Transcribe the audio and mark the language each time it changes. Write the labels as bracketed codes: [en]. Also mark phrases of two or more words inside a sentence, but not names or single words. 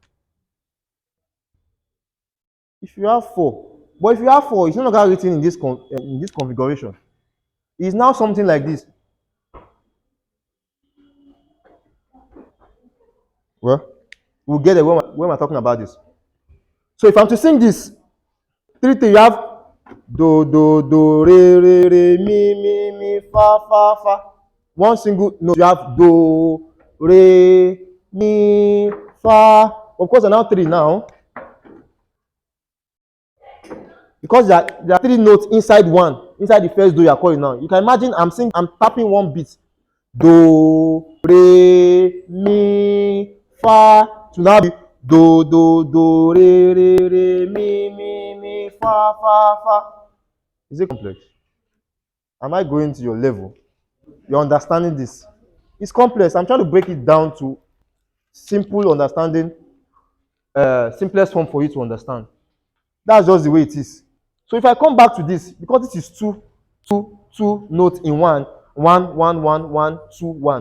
[en] If you have 4, but if you have 4, it's no longer written in this configuration. It's now something like this. Well, we'll get there when we're talking about this. So if I'm to sing this, 3 3, you have do do do re mi fa fa fa. One single note, you have do re mi fa. Of course, there are now 3 now. Because there are 3 notes inside the first do you are calling now. You can imagine I'm tapping one beat. Do, re, mi, fa to now be do do do re re re mi fa fa fa. Is it complex? Am I going to your level? You're understanding this? It's complex. I'm trying to break it down to simple understanding, simplest form for you to understand. That's just the way it is. So if I come back to this, because this is two notes in one, one, two, one.